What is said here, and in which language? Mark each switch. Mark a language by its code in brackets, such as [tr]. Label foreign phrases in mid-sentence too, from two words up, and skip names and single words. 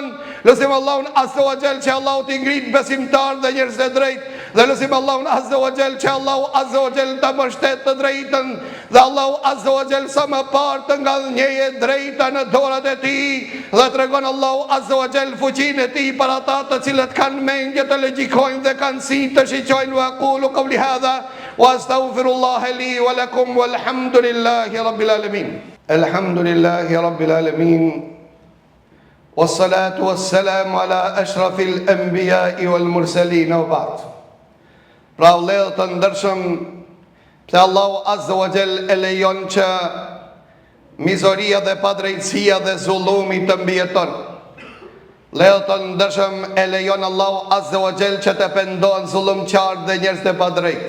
[sq] Lutim Allahun [ar] عز وجل [sq] që Allahu t'i ngrit besimtar dhe njerëz të drejtë, dhe lutim Allahun [ar] عز وجل [sq] që Allahu [ar] عز وجل [sq] ta mbështet të drejtën, dhe Allahu [ar] عز وجل [sq] sa më parë të ngallënjejë drejta në dorët e tij, dhe tregon Allahu Azza wa Jall fuqinë e tij për ata të cilët kanë mendje të logjikojnë dhe kanë si të shiqojnë. [ar] وأقول قولي هذا وأستغفر الله لي ولكم والحمد لله رب العالمين. الحمد لله رب العالمين. والصلاة والسلام على أشرف الأنبياء والمرسلين وبعد. [sq] Pra vëllezër të ndershëm, pse Allahu [ar] عز وجل [sq] e lejon që mizoria dhe padrejtësia dhe zullumi të mbijeton. Vëllezër të ndershëm, e lejon Allahu [ar] عز وجل [sq] që të pendohen zullumqtarët dhe njerëzit e padrejtë.